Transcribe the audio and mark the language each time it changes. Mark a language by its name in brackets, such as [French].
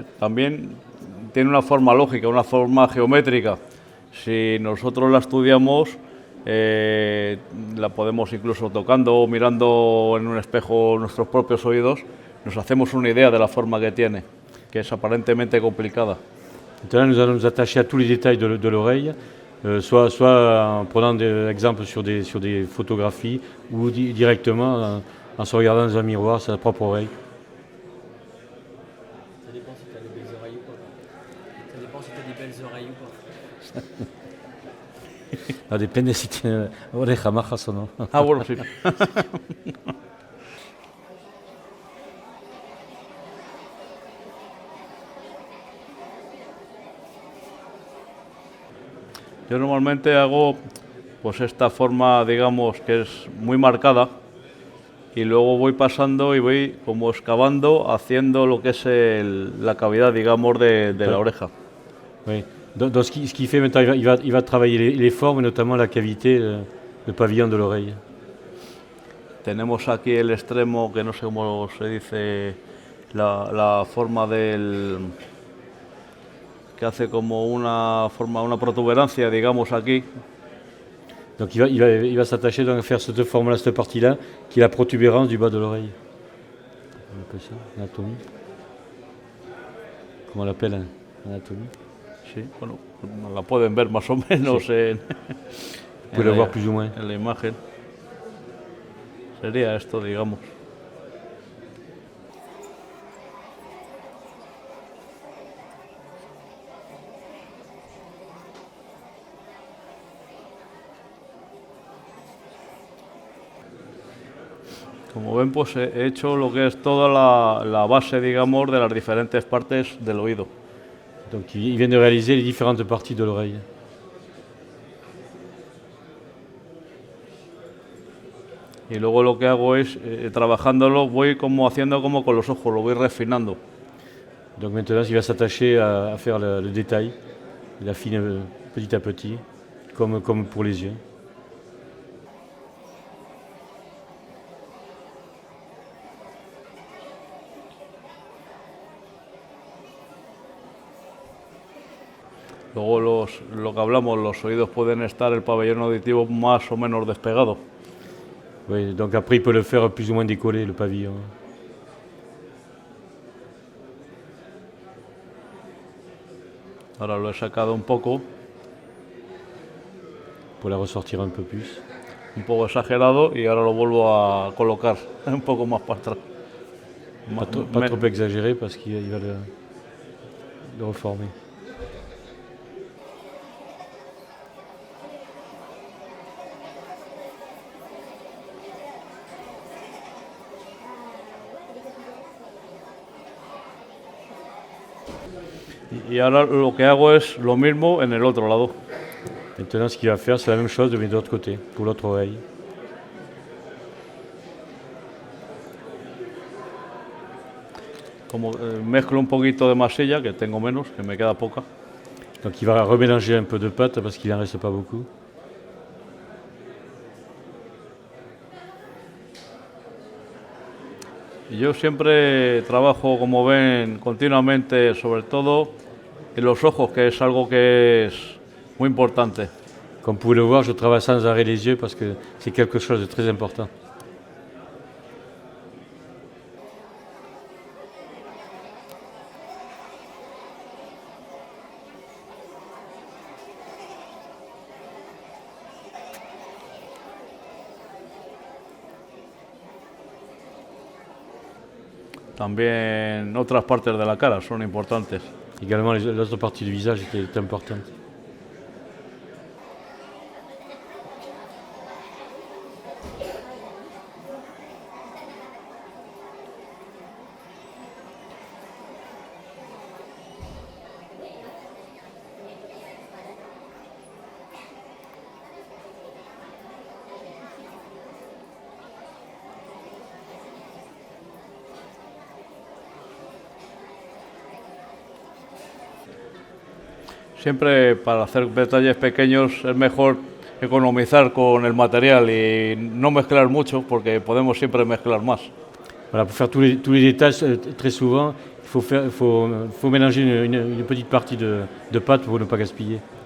[Spanish] También tiene una forma lógica, una forma geométrica. Si nosotros la estudiamos, la podemos incluso tocando o mirando en un espejo nuestros propios oídos, nos hacemos una idea de la forma que tiene, que es aparentemente complicada. [French] Maintenant, nous allons nous attacher à tous les détails de l'oreille, soit en prenant des exemples sur des photographies ou directement en se regardant dans un miroir sa propre oreille. Ça dépend si tu as des belles oreilles ou pas. Ça dépend si tu as des belles oreilles ou pas. [Spanish] No, depende si tiene orejas majas o no. Ah, bueno, sí. Yo normalmente hago pues esta forma, digamos, que es muy marcada, y luego voy pasando y voy como excavando, haciendo lo que es la cavidad, digamos, de la oreja. [French] Oui. Donc ce qu'il fait maintenant, il va travailler les formes, notamment la cavité, le pavillon de l'oreille. [Spanish] Tenemos aquí el extremo, que no sé cómo se dice, la forma que hace como una protuberancia, digamos, aquí. [French] Donc il va s'attacher donc à faire cette forme-là, cette partie-là, qui est la protubérance du bas de l'oreille. On appelle ça anatomie. Comment on l'appelle, anatomie? [Spanish] Sí, bueno, la pueden ver más o menos Sí. en Puede [French] voir plus ou moins. [Spanish] en la imagen. Sería esto, digamos. Como ven, pues he hecho lo que es toda la base, digamos, de las diferentes partes del oído. [French] Donc il vient de réaliser les différentes parties de l'oreille. [Spanish] Y luego lo que hago es, trabajándolo, voy como haciendo como con los ojos, lo voy refinando. [French] Donc maintenant il va s'attacher à faire le détail, il affine petit à petit. comme pour les yeux. [Spanish] Luego lo que hablamos, los oídos pueden estar el pabellón auditivo más o menos despegado. [French] Oui, donc après, il peut le faire plus ou moins décoller, le pavillon. [Spanish] Ahora lo he sacado un poco [French] Pour la ressortir un peu plus. [Spanish] exagerado y ahora lo vuelvo a colocar un poco más para atrás. [French] Pas trop exagéré parce qu'il va le reformer. [Spanish] Y ahora lo que hago es lo mismo en el otro lado. [French] Maintenant, ce qu'il va faire, c'est la même chose, mais de l'autre côté, pour l'autre oreille. [Spanish] Como mezclo un poquito de masilla, que tengo menos, que me queda poca. [French] Donc il va remélanger un peu de pâte parce qu'il n'en reste pas beaucoup. [Spanish] Y yo siempre trabajo, como ven, continuamente, sobre todo en los ojos, que es algo que es muy importante. [French] Comme vous pouvez le voir, je travaille sans arrêt les yeux parce que c'est quelque chose de très important. [Spanish] También otras partes de la cara son importantes. [French] Également, l'autre partie du visage est importante. [Spanish] Siempre para hacer detalles pequeños es mejor economizar con el material y no mezclar mucho porque podemos siempre mezclar más. [French] Voilà, pour faire tous les détails, très souvent, il faut mélanger une petite partie de pâte pour ne pas gaspiller.